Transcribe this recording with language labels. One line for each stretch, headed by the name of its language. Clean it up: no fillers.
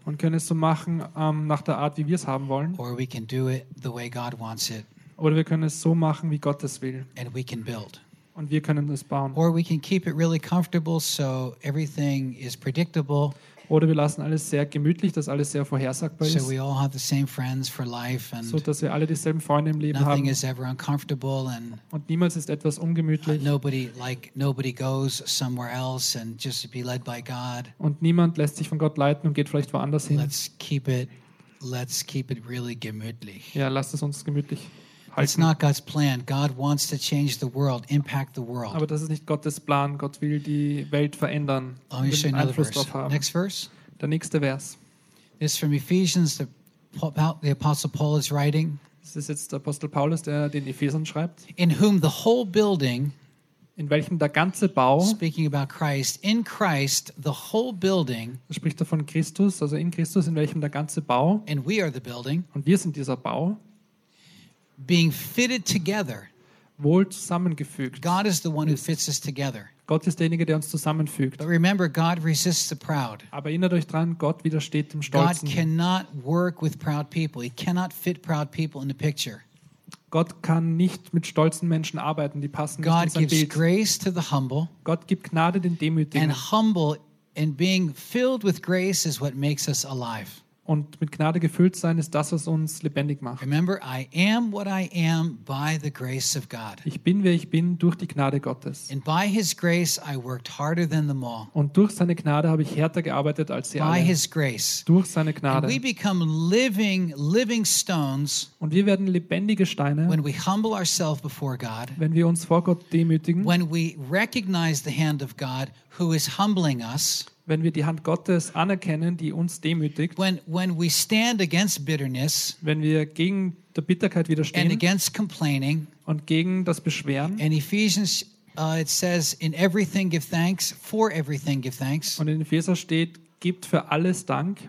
German: Und können es so machen, nach der Art, wie wir es haben wollen.
English: Or we can do it the way God wants it.
German: Oder wir können es so machen, wie Gott es will.
English: And we can build.
German: Und wir können es bauen.
English: Or we can keep it really comfortable, so everything is predictable.
German: Oder wir lassen alles sehr gemütlich, dass alles sehr vorhersagbar ist.
English: So we all have the same friends for life, and
German: so dass wir alle dieselben Freunde im Leben
English: nothing
German: haben.
English: Is ever uncomfortable, and
German: und niemals ist etwas ungemütlich.
English: Nobody goes somewhere else and just be led by God.
German: Und niemand lässt sich von Gott leiten und geht vielleicht woanders hin.
English: Let's keep it really gemütlich.
German: Ja, lasst es uns gemütlich.
English: It's not God's plan. God wants to change the world, impact the world.
German: Aber das ist nicht Gottes Plan. Gott will die Welt verändern.
English: Let me show you another verse. Next verse.
German: Der nächste Vers.
English: This is from Ephesians, the Apostle Paul is writing.
German: Das ist jetzt der Apostel Paulus, der den Ephesern schreibt.
English: In whom the whole building,
German: in welchem der ganze Bau,
English: speaking about Christ, in Christ the whole building,
German: spricht er von Christus, also in Christus, in welchem der ganze Bau,
English: and we are the building,
German: und wir sind dieser Bau,
English: being fitted together.
German: Wohl zusammengefügt.
English: God is the one who fits us together.
German: Gott ist derjenige, der uns zusammenfügt.
English: But remember, God resists the proud.
German: Aber erinnert euch dran, Gott widersteht dem Stolzen.
English: God cannot work with proud people. He cannot fit proud people in the picture.
German: Gott kann nicht mit stolzen Menschen arbeiten, die passen
English: God
German: nicht in sein Bild.
English: God gives grace to the humble.
German: Gott gibt Gnade den Demütigen.
English: And humble and being filled with grace is what makes us alive.
German: Und mit Gnade gefüllt sein ist das, was uns lebendig macht.
English: Remember, I am what I am by the grace of God.
German: Ich bin, wer ich bin, durch die Gnade Gottes.
English: And by His grace, I worked harder than them all.
German: Und durch seine Gnade habe ich härter gearbeitet als sie
English: by
German: alle.
English: By His grace.
German: Durch seine Gnade.
English: And we become living stones.
German: Und wir werden lebendige Steine.
English: When we humble ourselves before God.
German: Wenn wir uns vor Gott demütigen.
English: When we recognize the hand of God, who is humbling us.
German: Wenn wir die Hand Gottes anerkennen, die uns demütigt,
English: when we stand against bitterness,
German: wenn wir gegen der Bitterkeit widerstehen
English: and against complaining,
German: und gegen das Beschweren,
English: in Ephesians it says in everything give thanks, for everything give thanks,
German: und in Epheser steht, gibt für alles Dank,